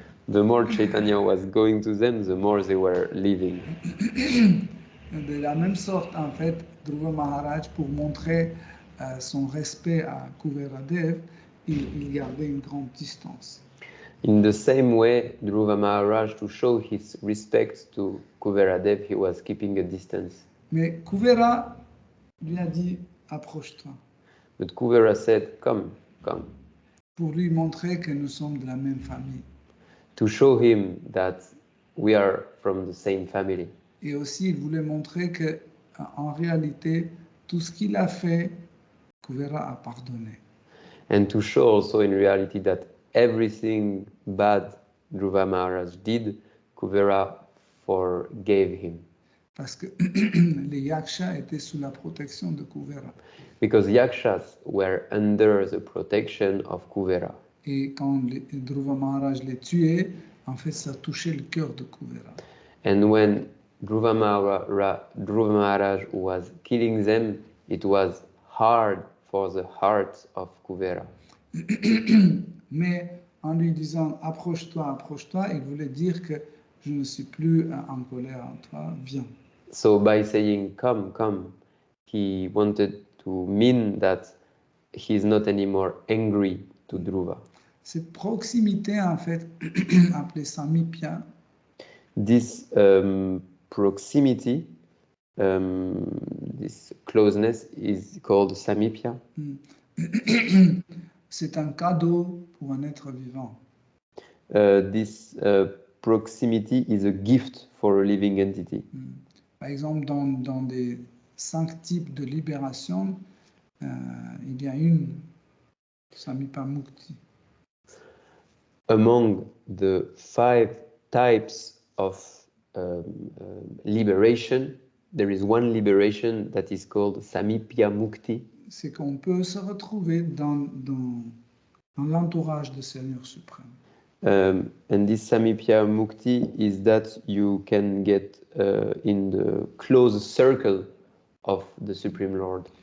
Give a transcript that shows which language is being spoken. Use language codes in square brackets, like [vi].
[en] The more Chaitanya was going to them, the more they were leaving. [fr] De la même sorte, en fait, Dhruva Maharaj, pour montrer son respect à Kuveradev, il gardait une grande distance. [en] In the same way, Dhruva Maharaj, to show his respect to Kuveradev, he was keeping a distance. [fr] Mais Kuvera lui a dit « approche-toi » [en] But Kuvera said, come, come, [fr] pour lui montrer que nous sommes de la même famille. [en] to show him that we are from the same family. [fr] Et aussi, il voulait montrer que, en réalité, tout ce qu'il a fait, Kuvera a pardonné. [en] And to show also in reality that everything bad Dhruva Maharaj did, Kuvera forgave him. [fr] Parce que les yakshas étaient sous la protection de Kuvera. [en] Because yakshas were under the protection of Kuvera. [fr] Et quand Dhruva Maharaj les tuait, en fait, ça touchait le cœur de Kuvera. [en] And when Dhruva Maharaj was killing them, it was hard for the heart of Kuvera. [fr] Mais en lui disant « approche-toi, approche-toi », il voulait dire que je ne suis plus en colère en toi, viens. [en] So by saying come, come, he wanted to mean that he is not anymore angry to Dhruva. [fr] Cette proximité, en fait, appelée Samipya, [en] This proximity, this closeness is called Samipya. [fr] c'est un cadeau pour un être vivant. [en] This proximity is a gift for a living entity. [fr] Par exemple, dans des 5 types de libération, il y a une, Samipa Mukti. [en] Among the 5 types of liberation, there is one liberation that is called Samipya Mukti. [fr] C'est qu'on peut se retrouver dans l'entourage du Seigneur suprême. [en] And this Samipya Mukti is that you can get in the close circle of the Supreme Lord.